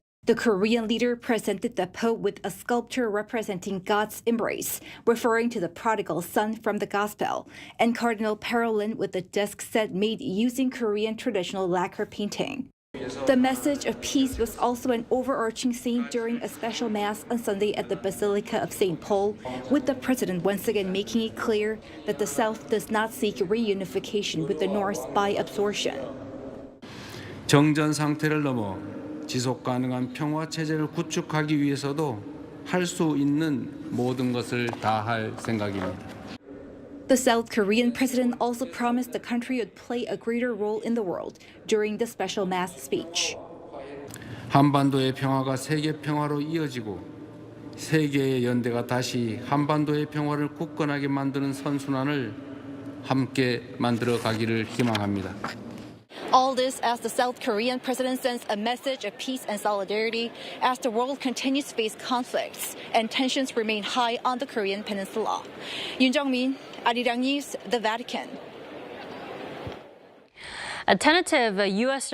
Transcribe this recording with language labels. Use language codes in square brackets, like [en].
[en] The Korean leader presented the Pope with a sculpture representing God's embrace, referring to the prodigal son from the Gospel, and Cardinal Parolin with a desk set made using Korean traditional lacquer painting. The message of peace was also an overarching theme during a special mass on Sunday at the Basilica of St. Paul, with the president once again making it clear that the South does not seek reunification with the North by absorption. [ko] 정전 상태를 넘어 지속 가능한 평화 체제를 구축하기 위해서도 할 수 있는 모든 것을 다할 생각입니다. [en] The South Korean president also promised the country would play a greater role in the world during the special mass speech. [ko] 한반도의 평화가 세계 평화로 이어지고 세계의 연대가 다시 한반도의 평화를 굳건하게 만드는 선순환을 함께 만들어 가기를 희망합니다. [en] All this as the South Korean president sends a message of peace and solidarity as the world continues to face conflicts and tensions remain high on the Korean Peninsula. Yoon Jung-min, Arirang News, the Vatican. A tentative U.S.